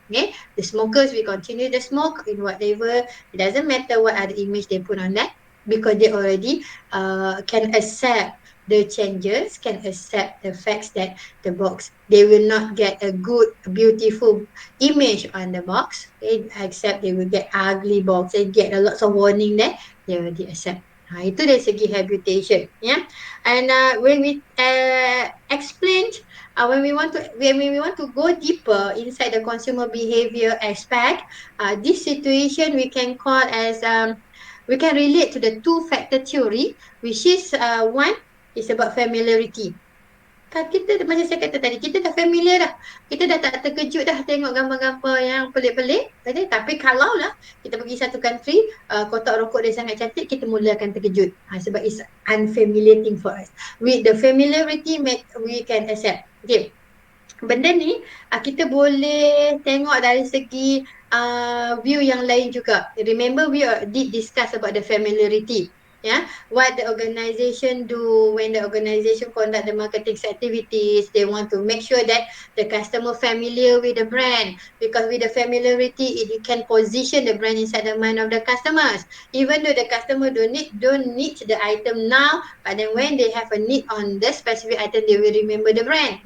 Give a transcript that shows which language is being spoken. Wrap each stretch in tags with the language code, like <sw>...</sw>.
<en>Okay, the smokers will continue to smoke in whatever. It doesn't matter what other image they put on that, because they already can accept the changes, can accept the facts that the box, they will not get a good, beautiful image on the box, except they will get ugly box, they get a lot of warning there, they already accept.</en> <ms>Itu dari segi habitation, ya.</ms> <en>And when we explain, when we want to go deeper inside the consumer behavior aspect, this situation we can call as we can relate to the two-factor theory, which is one is about familiarity.</en> <ms>Kan kita macam saya kata tadi, kita dah familiar dah. Kita dah tak terkejut dah tengok gambar-gambar yang pelik-pelik. Tapi kalau lah kita pergi satu country, kotak rokok dia sangat cantik, kita mula akan terkejut. Sebab</ms> <en>it's unfamiliar thing for us. With the familiarity, we can accept. Okay.</en> <ms>Benda ni kita boleh tengok dari segi view yang lain juga.</ms> <en>Remember we did discuss about the familiarity. What the organization do when the organization conduct the marketing activities, they want to make sure that the customer familiar with the brand, because with the familiarity it can position the brand inside the mind of the customers, even though the customer don't need the item now, but then when they have a need on the specific item, they will remember the brand.</en>